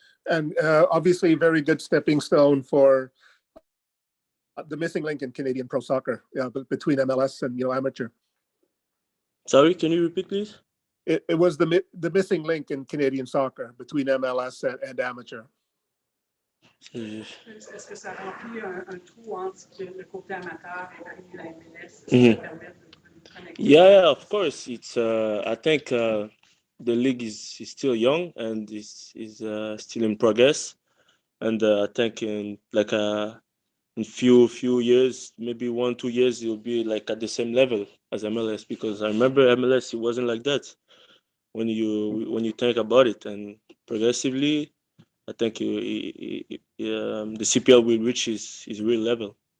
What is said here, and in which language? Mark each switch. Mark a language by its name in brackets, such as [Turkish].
[English] And obviously, very good stepping stone for the missing link in Canadian pro soccer, between MLS and amateur. Sorry, can you repeat, please? It was the missing link in Canadian soccer between MLS and amateur. [French] Est-ce que ça remplit un trou entre le côté amateur et la MLS? Est-ce que ça permet de connecter? [English] Yeah, of course. It's I think the league is still young and is still in progress, and I think in few years, maybe 1-2 years, it'll be like at the same level as MLS, because I remember MLS, it wasn't like that when you think about it, and progressively I think the CPL will reach his real level.